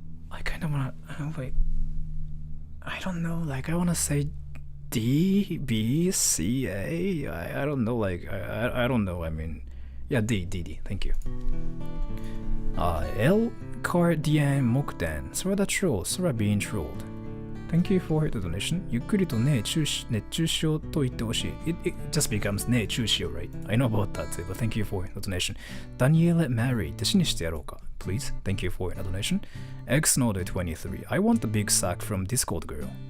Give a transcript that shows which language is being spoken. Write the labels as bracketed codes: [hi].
[en] I kinda wanna... wait. I don't know, like I wanna say D, B, C, A? I don't know, like, I don't know, I mean... Yeah, D, thank you. L, Cardian, Mokden, Sora the troll, Sora being trolled. Thank you for the donation. [ja] ゆっくりとね、熱中症と言ってほしい。 [en] It just becomes [ja] ね、中止 [en] right? I know about that too, but thank you for the donation. Daniele Mary, [ja] 弟子にしてやろうか [en] Please, thank you for the donation. Xnode 23, I want the big sack from Discord girl.